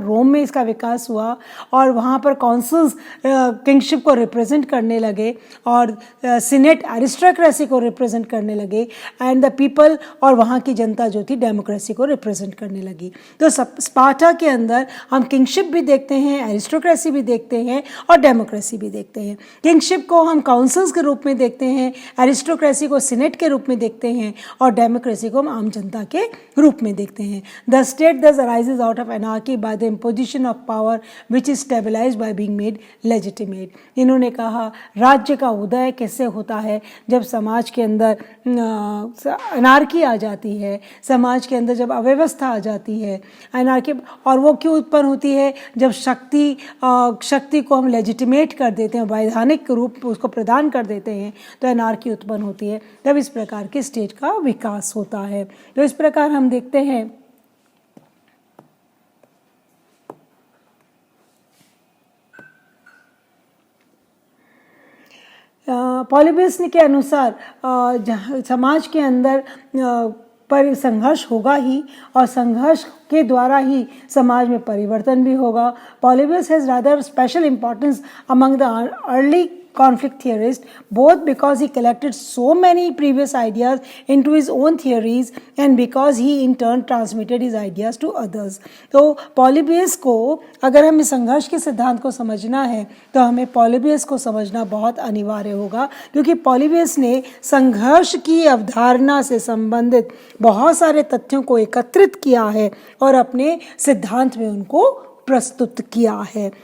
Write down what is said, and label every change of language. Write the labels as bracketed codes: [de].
[hi] रोम में इसका विकास हुआ, और वहाँ पर कॉन्सल्स किंगशिप को रिप्रेजेंट करने लगे, और सीनेट एरिस्टोक्रेसी को रिप्रेजेंट करने लगे, [en] and the people, [hi] और वहाँ की जनता जो थी डेमोक्रेसी को रिप्रेजेंट करने लगी। तो स्पार्टा के अंदर हम किंगशिप भी देखते हैं, एरिस्टोक्रेसी भी देखते हैं, और डेमोक्रेसी भी देखते हैं। किंगशिप को हम काउंसिल्स के रूप में देखते हैं, एरिस्टोक्रेसी को सीनेट के रूप में देखते हैं, और डेमोक्रेसी को हम आम जनता के रूप में देखते हैं। [en] The state thus arises out of anarchy by the imposition of power which is stabilized by being made legitimate। [hi] इन्होंने कहा राज्य का उदय कैसे होता है? जब समाज के अंदर अनार्की आ जाती है, समाज के अंदर जब अव्यवस्था आ जाती है, अनार्की। और वो क्यों उत्पन्न होती है? जब शक्ति को हम लेजिटिमेट कर देते हैं, वैधानिक रूप उसको प्रदान कर देते हैं, तो अनार्की उत्पन्न होती है। तब इस प्रकार के स्टेट का विकास होता है। तो इस प्रकार हम देखते हैं पॉलीबियस के अनुसार समाज के अंदर पर संघर्ष होगा ही, और संघर्ष के द्वारा ही समाज में परिवर्तन भी होगा। [en] Polybius has rather special importance among the early conflict theorist, both because he collected so many previous ideas into his own theories and because he in turn transmitted his ideas to others। [hi] तो Polybius को, अगर हमें संघर्ष के सिद्धांत को समझना है तो हमें पॉलीबियस को समझना बहुत अनिवार्य होगा, क्योंकि पॉलीबियस ने संघर्ष की अवधारणा से संबंधित बहुत सारे तथ्यों को एकत्रित किया है और अपने सिद्धांत में उनको प्रस्तुत किया है।